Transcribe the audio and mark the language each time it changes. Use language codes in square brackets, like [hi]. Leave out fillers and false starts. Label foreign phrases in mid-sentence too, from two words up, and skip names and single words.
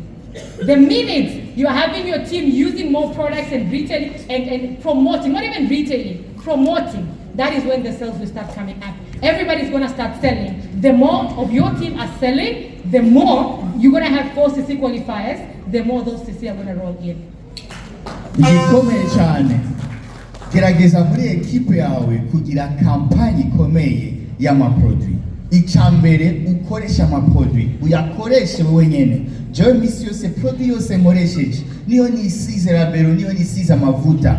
[en] The minute you're having your team using more products and retailing and promoting, not even retailing, promoting, that is when the sales will start coming up. Everybody's gonna start selling. The more of your team are selling, the more you're gonna have 4 CC qualifiers, the more those CC are gonna roll in. [rn] Igikomeye cyane, gerageza muri ekipe yawe kugira kampani ikomeye y'amaproduit. Icyambere ukoresha amaproduit, uyakoreshe wowe nyene. Jewe misi yose produit yose nkoresheje, niyo nisize labero, niyo nisize amavuta.